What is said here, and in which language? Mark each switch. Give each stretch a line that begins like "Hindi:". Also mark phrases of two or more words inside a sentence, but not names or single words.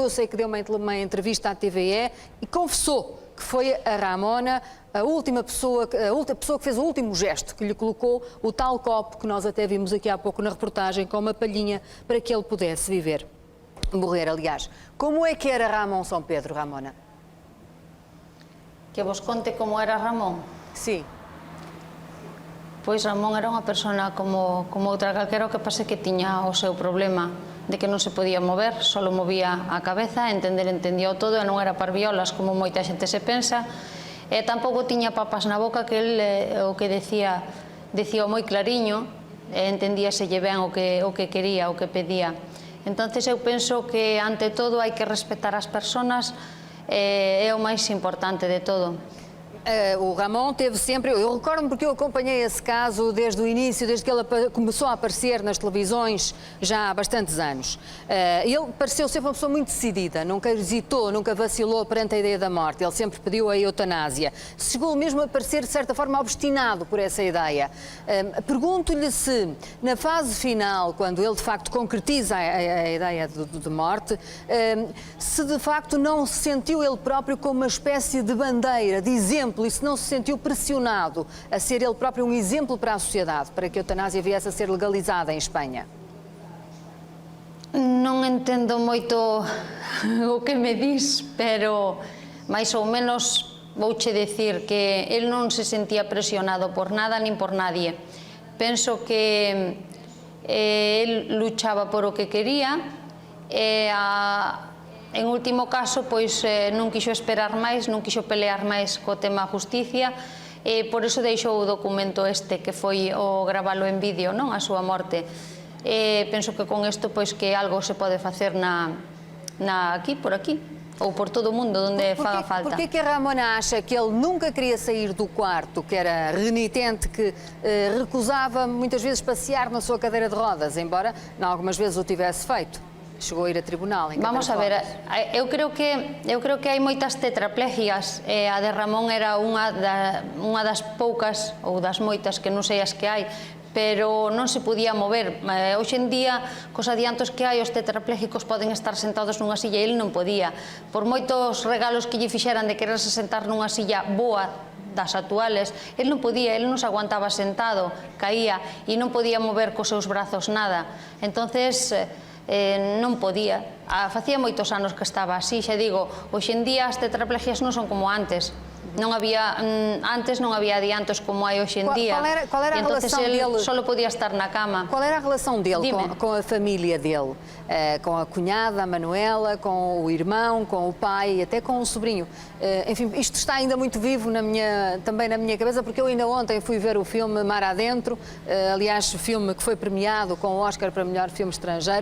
Portuguese: Eu sei que deu uma entrevista à TVE e confessou que foi a Ramona a última pessoa que fez o último gesto, que lhe colocou o tal copo que nós até vimos aqui há pouco na reportagem, com uma palhinha para que ele pudesse morrer, aliás. Como é que era Ramon Sampedro, Ramona?
Galician: Que vos conte como era Ramón? Sí. Pois Ramón era unha persona como outra calquera, o que pasa que tiña o seu problema de que non se podía mover, só movía a cabeza, entendía todo e non era parviolas como moita xente se pensa, e tampouco tiña papas na boca, que el o que decía moi clariño, e entendíaselle ben o que quería, o que pedía. Entonces eu penso que ante todo hai que respetar as persoas, é o máis importante de todo.
Portuguese: O Ramon teve sempre... Eu recordo-me porque eu acompanhei esse caso desde o início, desde que ele começou a aparecer nas televisões já há bastantes anos. Ele pareceu sempre uma pessoa muito decidida, nunca hesitou, nunca vacilou perante a ideia da morte. Ele sempre pediu a eutanásia. Chegou mesmo a parecer, de certa forma, obstinado por essa ideia. Pergunto-lhe se, na fase final, quando ele de facto concretiza a ideia de morte, se de facto não se sentiu ele próprio como uma espécie de bandeira, de exemplo, e se não se sentiu pressionado a ser ele próprio um exemplo para a sociedade, para que a eutanásia viesse a ser legalizada em Espanha?
Galician: Non entendo moito o que me dis, pero máis ou menos vouche decir que el non se sentía presionado por nada nin por nadie. Penso que el luchaba por o que quería e en último caso, pois non quixo esperar máis, non quixo pelear máis co tema justicia e por iso deixou o documento este que foi o gravalo en vídeo, non? A súa morte. Penso que con isto, pois que algo se pode facer aquí, por aquí, ou por todo o mundo, onde faga falta.
Portuguese: Porquê que a Ramona acha que ele nunca queria sair do quarto, que era renitente, que recusava muitas vezes passear na sua cadeira de rodas, embora algumas vezes o tivesse feito? Chegou a ir a tribunal.
Galician: Vamos a ver, eu creo que hai moitas tetraplegias e a de Ramón era unha das poucas ou das moitas, que non sei as que hai, pero non se podía mover. Hoxe en día, cos adiantos que hai, os tetraplégicos poden estar sentados nunha silla e ele non podía. Por moitos regalos que lle fixeran de quererse sentar nunha silla boa das actuales, ele non podía, ele non se aguantaba sentado, caía e non podía mover cos seus brazos nada. Entonces non podía. Facía moitos anos que estaba así, xa digo, hoxe en día as tetraplegias non son como antes. Antes non había adiantos como hai hoxe en día.
Portuguese: Qual era a relação dele?
Galician: Só podía estar na cama.
Portuguese: Qual era a relação dele com a família dele? Com a cunhada, a Manuela, com o irmão, com o pai, até com o sobrinho. Enfim, isto está ainda muito vivo também na minha cabeça, porque eu ainda ontem fui ver o filme Mar Adentro, aliás, o filme que foi premiado com o Oscar para melhor filme estrangeiro.